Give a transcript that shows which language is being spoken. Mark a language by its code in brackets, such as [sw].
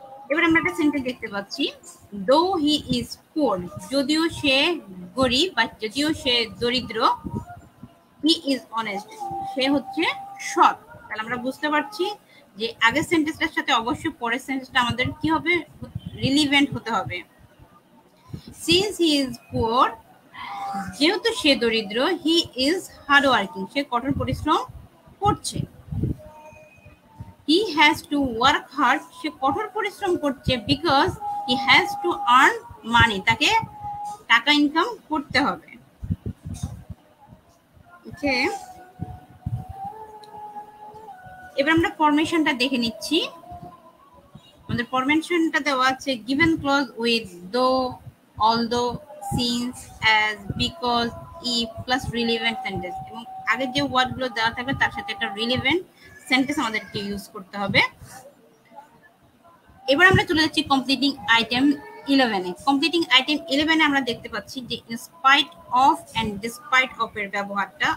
[bn] এবার আমরা একটা সেন্টেন্স দেখতে পাচ্ছি, [en] though he is poor, [bn] যদিও সে গরিব বা যদিও সে দরিদ্র, [en] he is honest, [bn] সে হচ্ছে সৎ। তাহলে আমরা বুঝতে পারছি যে আগের সেন্টেন্সটার সাথে অবশ্যই পরের সেন্টেন্সটা আমাদের কি হবে, রিলিভেন্ট হতে হবে। [en] Since he is poor, [bn] যেহেতু সে দরিদ্র, [en] he is hard working, [bn] সে কঠোর পরিশ্রম করছে। [en] He has to work hard, [bn] সে কঠোর পরিশ্রম করছে, [en] because he has to earn money, [bn] তাকে টাকা ইনকাম করতে হবে। ওকে, এবার আমরা ফরমেশনটা দেখে নিচ্ছি। আমাদের ফরমেশনটা দেওয়া আছে [en] given clause with though, although, since, as, because, [bn] if plus relevant sentence, এবং আগের যে ওয়ার্ডগুলো দেওয়া থাকবে তার সাথে একটা রিলেভেন্ট সেন্টেন্স আমাদেরকে ইউজ করতে হবে। এবার আমরা চলে যাচ্ছি কমপ্লিটিং আইটেম 11 এ। কমপ্লিটিং আইটেম 11 এ আমরা দেখতে পাচ্ছি যে in spite of and despite of এর ব্যবহারটা।